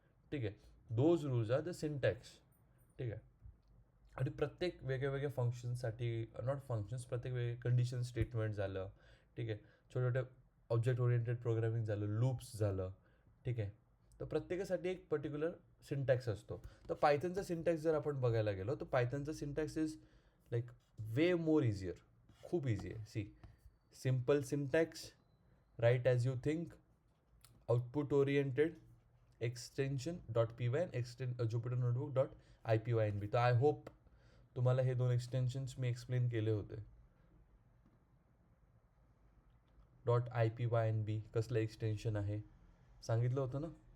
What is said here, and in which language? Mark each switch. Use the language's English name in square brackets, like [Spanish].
[Marathi] ठीक आहे, [English] Those rules are the syntax. [Marathi] ठीक आहे. आणि प्रत्येक वेगळ्या वेगळ्या फंक्शनसाठी, नॉट फंक्शन्स, प्रत्येक वेगळे कंडिशन स्टेटमेंट झालं, ठीक आहे, छोट्या छोट्या ऑब्जेक्ट ओरिएंटेड प्रोग्रामिंग झालं, लूप्स झालं, ठीक आहे. तर प्रत्येकासाठी एक पर्टिक्युलर सिंटॅक्स असतो. तर पायथनचा सिंटॅक्स जर आपण बघायला गेलो तर पायथनचा syntax [English] is like way more easier, [Marathi] खूप इझी आहे. [English] See, simple syntax, right as you think, output oriented, extension dot p y, Jupyter notebook dot i p y n b. [Marathi] तर [English] I hope [Marathi] तुम्हाला हे दोन एक्सटेन्शन्स मी एक्सप्लेन केले होते. Dot I P Y N बी कसलं extension आहे सांगितलं होतं ना.